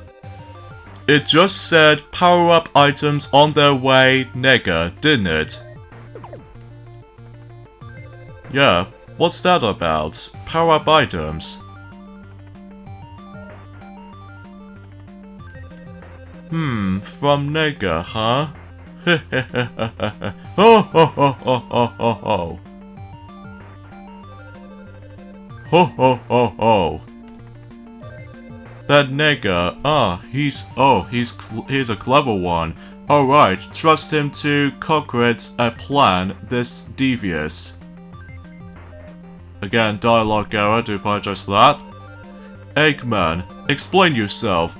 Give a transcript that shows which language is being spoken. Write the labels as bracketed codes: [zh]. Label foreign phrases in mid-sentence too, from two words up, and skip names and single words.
[en] It just said power-up items on their way, nigga, didn't it? Yeah. What's that about? Power-up items. From nigga, huh? Ho ho ho ho ho ho ho. Ho ho ho ho. That nigga, he's a clever one. Alright, trust him to concrete a plan this devious. Again, dialogue error, do apologize for that. Eggman, explain yourself.